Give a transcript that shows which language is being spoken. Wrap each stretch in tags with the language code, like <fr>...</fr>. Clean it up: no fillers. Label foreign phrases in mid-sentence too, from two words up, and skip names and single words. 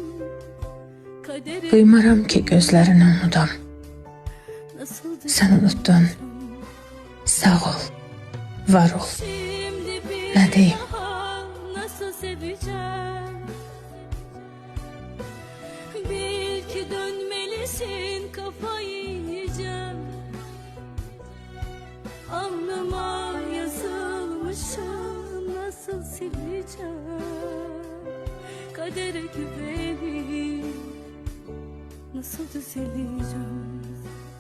<az>Duymaram ki, gözlərini unudam. Sən unuttun. Sağ ol, var ol. Nə deyim?</az> <tr>Bil ki dönmelisin, kafayı yiyeceğim. Alnıma yazılmışım, nasıl sileceğim? Kadere güvenip nasıl düzeleceğim?</tr>